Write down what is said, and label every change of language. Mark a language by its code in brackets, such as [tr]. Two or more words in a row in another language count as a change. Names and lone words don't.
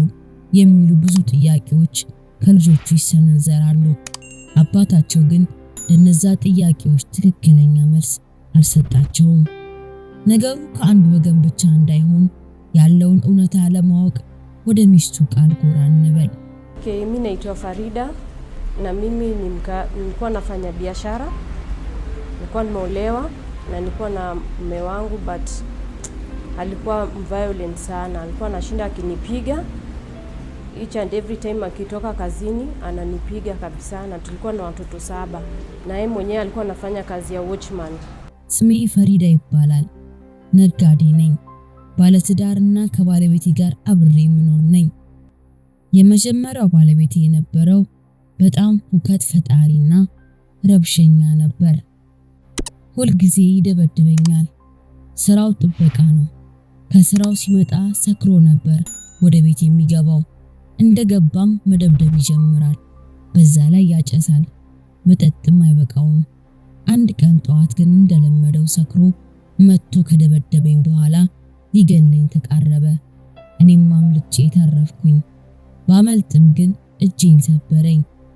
[am] የሚሉ ብዙ ጥያቄዎች ከልጆቹ ይሰነዘራሉ። አባታቸው ግን ለነዛ ጥያቄዎች ትክክለኛ መልስ አልሰጣቸውም። ነገሩ ከአንድ ወገን ብቻ እንዳይሆን ያለውን እውነታ ለማወቅ ወደ ሚስቱ ቃል ጎራ እንበል። [sw] Mimi naitwa Farida na mimi nilikuwa nafanya biashara. Nilikuwa nimeolewa na nilikuwa na mume wangu, but alikuwa violent sana. Alikuwa anashinda akinipiga [en] each and every time [sw] akitoka kazini ananipiga kabisa, na tulikuwa na watoto 7 na yeye mwenyewe alikuwa anafanya kazi ya watchman. [am] ስሜ ፈሪዳ ይባላል። ነጋዴ ነኝ። ባለትዳርና ከባለቤቴ ጋር አብሬ የምኖር ነኝ። የመጀመሪያው ባለቤቴ የነበረው በጣም ሁከት ፈጣሪና ረብሸኛ ነበር። ሁል ጊዜ ይደበድበኛል። ስራው ጥበቃ ነው። ከስራው ሲመጣ ሰክሮ ነበር ወደ ቤት የሚገባው። እንደገባም መደብደብ ይጀምራል። በዛ ላይ ያጨሳል። መጠጥም አይበቃውም። አንድ ቀን ጠዋት ግን እንደለመደው ሰክሮ መጥቶ ከደበደበኝ በኋላ ሊገለኝ ተቃረበ። እኔም አምልጬ ተረፍኩኝ። ባመልጥም ግን እጄን ሰበረኝ።